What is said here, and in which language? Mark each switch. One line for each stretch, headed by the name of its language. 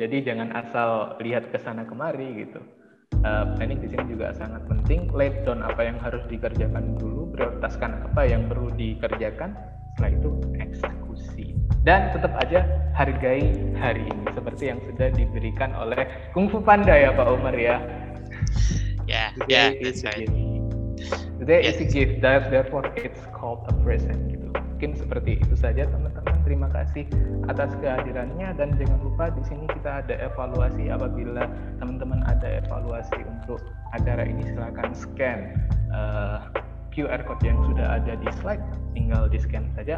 Indonesian: Jadi jangan asal lihat ke sana kemari gitu. Planning di sini juga sangat penting.
English: Lay down
Indonesian: apa yang harus dikerjakan dulu, prioritaskan apa yang perlu dikerjakan, setelah itu eksekusi. Dan tetap aja hargai hari ini seperti yang sudah diberikan oleh Kung Fu Panda ya Pak Umar ya.
English: That's right. Today is a gift, therefore it's called a present gitu.
Indonesian: Mungkin seperti itu saja teman-teman. Terima kasih atas kehadirannya, dan jangan lupa di sini kita ada evaluasi. Apabila teman-teman ada evaluasi untuk acara ini, silakan scan QR code yang sudah ada di slide, tinggal di scan saja.